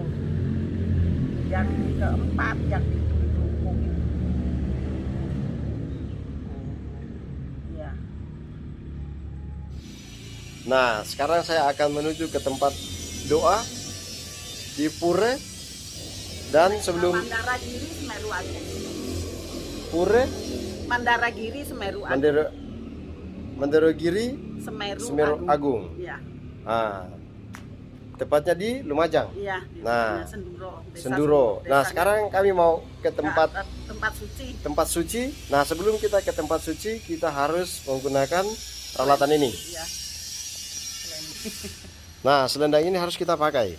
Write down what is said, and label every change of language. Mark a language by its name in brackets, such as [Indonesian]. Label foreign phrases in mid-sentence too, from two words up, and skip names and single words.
[Indonesian] Yang keempat yang di Puri Kelungkung itu. Ya. Nah, sekarang saya akan menuju ke tempat doa di Pure dan sebelum Mandaragiri Semeru Agung. Pure Mandaragiri Semeru Agung. Mandaragiri Semeru Agung. Iya. Tepatnya di Lumajang. Iya, Nah, Senduro. Senduro. Nah, sekarang kami mau ke tempat suci. tempat suci. Nah, sebelum kita ke tempat suci, kita harus menggunakan peralatan ini. Iya. Nah, selendang ini harus kita pakai.